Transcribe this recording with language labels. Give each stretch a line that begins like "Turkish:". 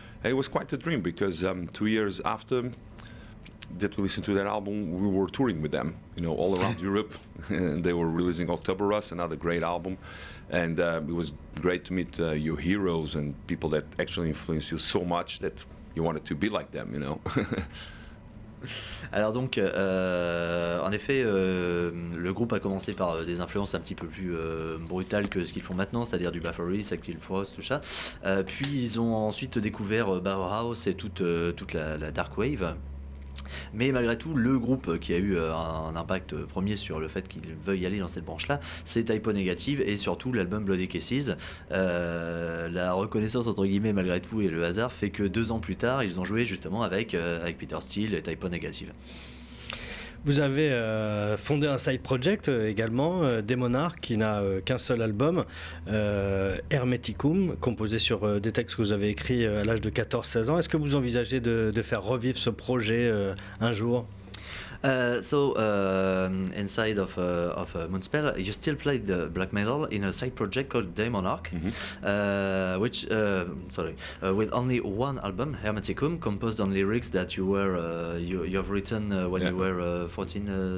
English: And it was quite a dream, because 2 years after that we listened to that album, we were touring with them, all around Europe. And they were releasing October Rust, another great album. And it was great to meet your heroes and people that actually influence you so much that you wanted to be like them,
French: Alors donc, en effet, le groupe a commencé par des influences un petit peu plus brutales que ce qu'ils font maintenant, c'est-à-dire du Bathory, Celtic Frost, tout ça. Puis ils ont ensuite découvert Bauhaus et toute la dark wave. Mais malgré tout, le groupe qui a eu un impact premier sur le fait qu'ils veuillent aller dans cette branche-là, c'est Typo Negative et surtout l'album Bloody Kisses. La reconnaissance entre guillemets malgré tout et le hasard fait que 2 ans plus tard, ils ont joué justement avec Peter Steele et Typo Negative. Vous avez fondé un side project également, Démonarque, qui n'a qu'un seul album, Hermeticum, composé sur des textes que vous avez écrits à l'âge de 14-16 ans. Est-ce que vous envisagez de faire revivre ce projet un jour?
English: So inside of Moonspell, you still play the black metal in a side project called Démonarque, which with only one album, Hermeticum, composed on lyrics that you have written when you were 14.